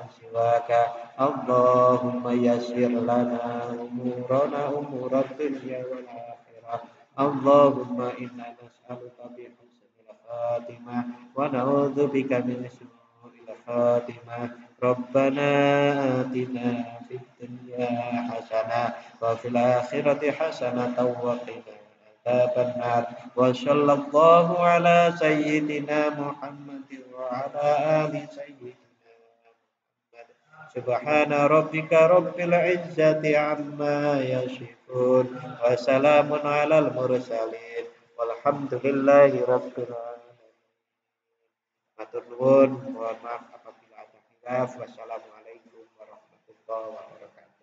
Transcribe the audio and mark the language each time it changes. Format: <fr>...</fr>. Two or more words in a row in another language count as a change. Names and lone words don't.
<ar>سواك اللهم يسر لنا أمورنا أمور الدنيا والآخرة اللهم إنا نسألك بحسن الخاتمة ونعوذ بك من سوء الخاتمة ربنا آتنا في الدنيا حسنة وفي الآخرة حسنة وقنا عذاب النار وصلى الله على سيدنا محمد وعلى آل سيدنا سبحان ربك رب العزة عما يصفون وسلام على المرسلين والحمد لله رب العالمين.</ar> <jv>Matur nuwun,</jv> <id>mohon maaf apabila ada khilaf.</id> <ar>والسلام عليكم ورحمة الله وبركاته.</ar>